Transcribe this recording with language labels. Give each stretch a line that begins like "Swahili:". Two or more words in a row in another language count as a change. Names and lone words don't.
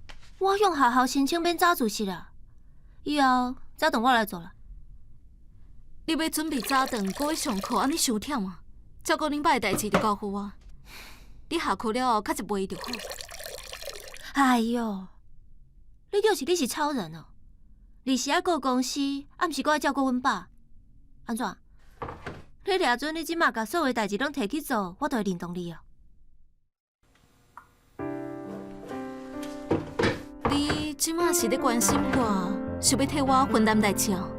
Min Nan Chinese: 我向学校申请免早自习啦，以后早顿我来做啦。你要准备早顿，搁要上课，安尼伤忝啊！照顾恁爸的代志就交付我。你下课了后，较一杯就好。哎哟，你就是你是超人哦！日时爱顾公司，暗时搁爱照顾阮爸，安怎？你掠准你即马甲所有代志拢摕去做，我就会认同你哦。你即马是咧关心我，想要替我分担代志哦？